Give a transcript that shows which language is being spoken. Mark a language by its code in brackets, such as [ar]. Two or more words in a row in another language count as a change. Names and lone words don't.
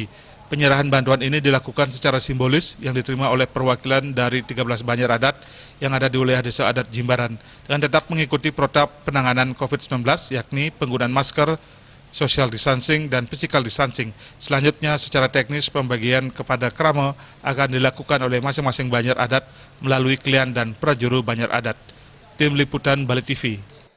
[id] Penyerahan bantuan ini dilakukan secara simbolis yang diterima oleh perwakilan dari 13 Banjar Adat yang ada di wilayah Desa Adat Jimbaran dengan tetap mengikuti protap penanganan COVID-19 yakni penggunaan masker, [en] social distancing, [id] dan [en] physical distancing. [id] Selanjutnya secara teknis pembagian kepada krama akan dilakukan oleh masing-masing Banjar Adat melalui klian dan prajuru Banjar Adat. Tim Liputan Bali TV.